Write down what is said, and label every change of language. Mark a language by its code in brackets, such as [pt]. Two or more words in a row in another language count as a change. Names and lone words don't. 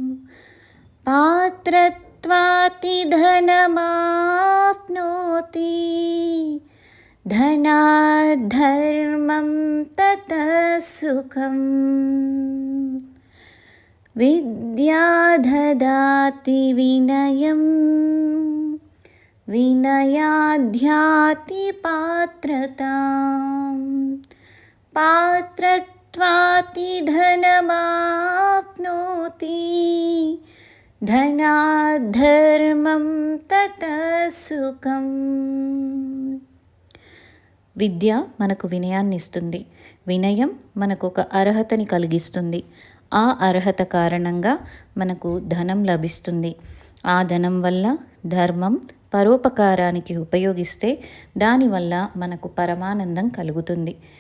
[sa] पात्रत्वाति धनमाप्नोति धनात् धर्मं ततः सुखम् विद्या ददाति विनयं विनयाध्याति पात्रताम् पात्रत्वाति धनमाप्नोति धनात् धर्मं ततः సుఖం. [te] విద్య మనకు వినయాన్ని ఇస్తుంది. వినయం మనకు ఒక అర్హతని కలిగిస్తుంది. ఆ అర్హత కారణంగా మనకు ధనం లభిస్తుంది. ఆ ధనం వల్ల ధర్మం పరోపకారానికి ఉపయోగిస్తే దానివల్ల మనకు పరమానందం కలుగుతుంది.